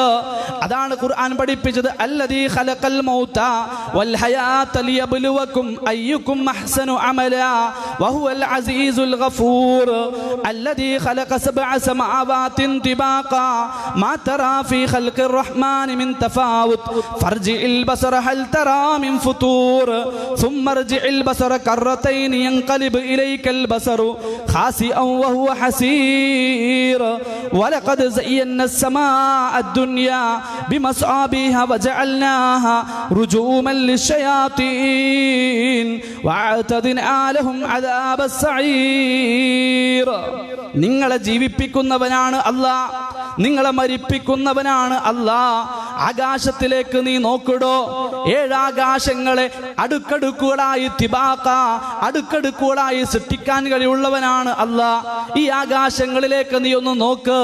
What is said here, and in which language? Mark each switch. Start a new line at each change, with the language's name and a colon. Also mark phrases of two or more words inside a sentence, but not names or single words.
Malayalam: അതാണ് ഖുർആൻ പഠിപ്പിച്ചത്,
Arabic: الذي خلق الموت والحياة ليبلوكم أيكم أحسن عملا وهو العزيز الغفور الذي خلق سبع سماوات طباقا ما ترى في خلق الرحمن من تفاوت فارجع البصر هل ترى من فطور ثم ارجع البصر كرتين ينقلب إليك البصر خاسئا وهو حسير ولقد زينا السماء الدنيا بمصابيح وجعلناها رجوما للشياطين وأعتدنا لهم عذاب السعير.
Malayalam: നിങ്ങളെ ജീവിപ്പിക്കുന്നവനാണ് അല്ലാഹ്, നിങ്ങളെ മരിപ്പിക്കുന്നവനാണ് അല്ലാഹ്. ആകാശത്തിലേക്ക് നീ നോക്കിടോ, 7 ആകാശങ്ങളെ അടുക്കടുക്കുകളായി തിബാഖ, അടുക്കടുക്കുകളായി സൃഷ്ടിക്കാൻ കഴിവുള്ളവനാണ് അല്ലാഹ്. ഈ ആകാശങ്ങളിലേക്ക് നീ ഒന്ന് നോക്ക്.